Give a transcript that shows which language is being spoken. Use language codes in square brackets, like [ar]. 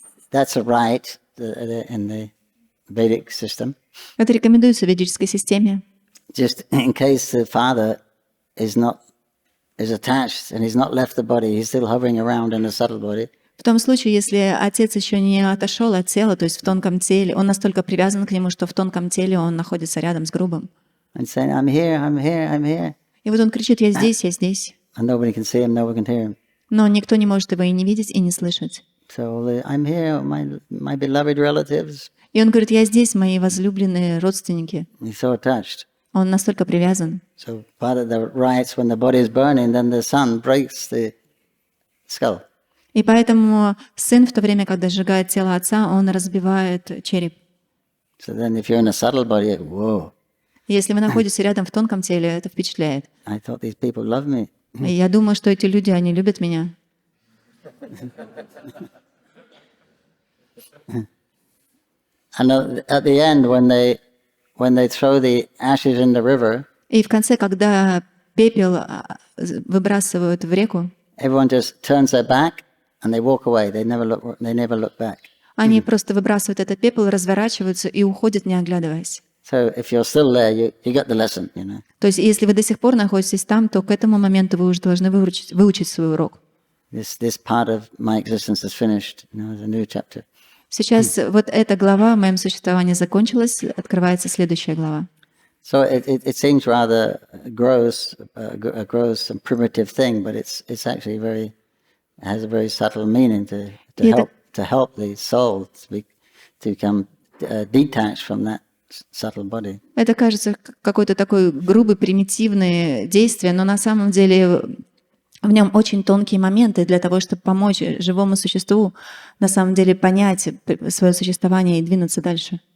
[en] That's a right in the Vedic system. [ru] Это рекомендуется в ведической системе. [en] Just in case the father is attached and he's not left the body, he's still hovering around in the subtle body. [ru] В том случае, если отец еще не отошел от тела, то есть в тонком теле, он настолько привязан к нему, что в тонком теле он находится рядом с грубым. [en] And saying, I'm here, I'm here, I'm here. [ru] И вот он кричит, я здесь, я здесь. [en] And nobody can see him, nobody can hear him. [ru] Но никто не может его и не видеть, и не слышать. [en] So I'm here, my beloved relatives. [ru] И он говорит, я здесь, мои возлюбленные родственники. [en] He's so attached. [ru] Он настолько привязан. [en] So part of the rites, when the body is burning, then the son breaks the skull. [ru] И поэтому сын в то время, когда сжигает тело отца, он разбивает череп. [en] So then if you're in a subtle body, whoa. [ru] Если вы находитесь рядом в тонком теле, это впечатляет. [en] I thought these people loved me. [ru] И я думаю, что эти люди, они любят меня. [en] And at the end, when they throw the ashes in the river, [ru] И в конце, когда пепел выбрасывают в реку, [en] everyone just turns their back and they walk away. They never look back. [ru] они просто выбрасывают этот пепел, разворачиваются и уходят, не оглядываясь. [en] So if you're still there, you got the lesson, you know. [ru] То есть, если вы до сих пор находитесь там, то к этому моменту вы уже должны выучить свой урок. [en] This part of my existence is finished. There's a new chapter. [ru] Сейчас вот эта глава в моем существовании закончилась, открывается следующая глава. [en] So it seems rather gross, a gross and primitive thing, but it's actually has a very subtle meaning to help the soul to become detached from that subtle body. [ru] Это кажется какой-то такой грубый, примитивное действие, но на самом деле в нем очень тонкие моменты для того, чтобы помочь живому существу на самом деле понять свое существование и двинуться дальше.